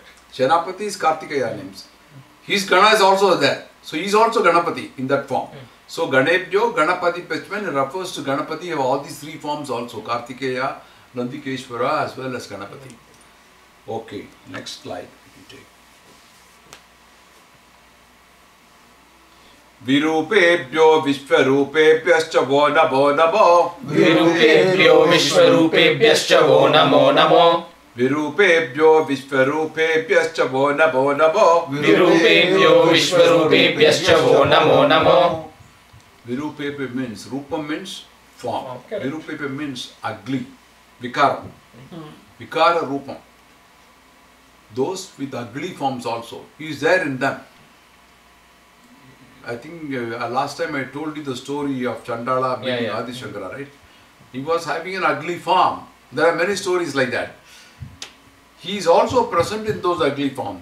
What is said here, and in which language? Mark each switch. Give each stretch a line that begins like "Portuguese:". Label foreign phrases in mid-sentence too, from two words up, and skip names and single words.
English: Senapati is Kartikeya names. His Gana is also there. So he is also Ganapati in that form. So Ganebhyo, Ganapati Pachman refers to Ganapati of all these three forms also. Kartikeya, Nandikeshwara as well as Ganapati. Okay, next slide.
Sanskrit: Virupebhyo Vishwarupebhyascha Vo Namo Namo. Virupebhyo Vishwarupebhyascha Vo Namo Namo. Virupebhyo Vishwarupebhyascha Vo Namo Namo. Virupebhyo Vishwarupebhyascha Vo Namo Namo.
English: Virupebhyo means, Rupam means form. Okay. Virupebhyo means ugly.
Sanskrit: Vikara. Vikara Rupam.
English: Those with ugly forms also. He is there in them. I think last time I told you the story of Chandala meeting Adi Shankara, right? He was having an ugly form. There are many stories like that. He is also present in those ugly forms.